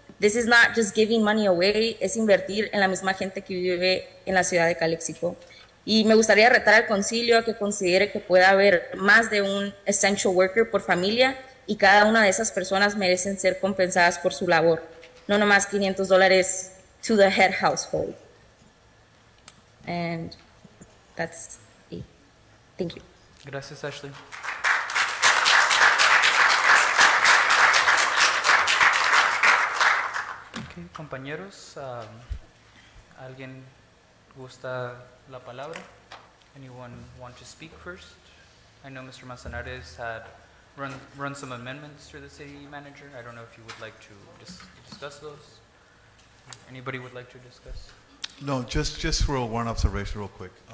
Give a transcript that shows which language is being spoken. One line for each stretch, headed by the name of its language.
English: This is not just giving money away,
Spanish: es invertir en la misma gente que vive en la ciudad de Calexico. Y me gustaría retar al concilio a que considere que pueda haber más de un
English: essential worker
Spanish: por familia y cada una de esas personas merecen ser compensadas por su labor. No nomás
English: $500 to the head household. And that's it. Thank you.
Spanish: Gracias, Ashley. Okay, compañeros, ¿alguien gusta la palabra?
English: Anyone want to speak first? I know Mr. Manzanares had run some amendments to the city manager. I don't know if you would like to discuss those. Anybody would like to discuss? No, just one observation real quick.